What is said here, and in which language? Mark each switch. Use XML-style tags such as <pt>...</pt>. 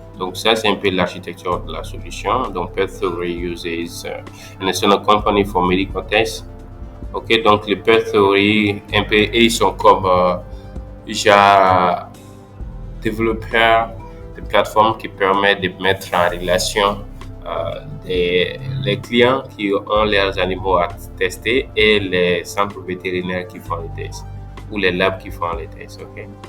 <fr>Donc ça, c'est un peu l'architecture de la solution.</fr> <en>Donc Pet Theory uses an external company for medical tests.</en> <fr>Ok, donc les Pet Theory, un peu, ils sont comme déjà développeurs de plateformes qui permettent de mettre en relation les clients qui ont leurs animaux à tester et les centres vétérinaires qui font les tests ou les labs qui font les tests. Ok.</fr>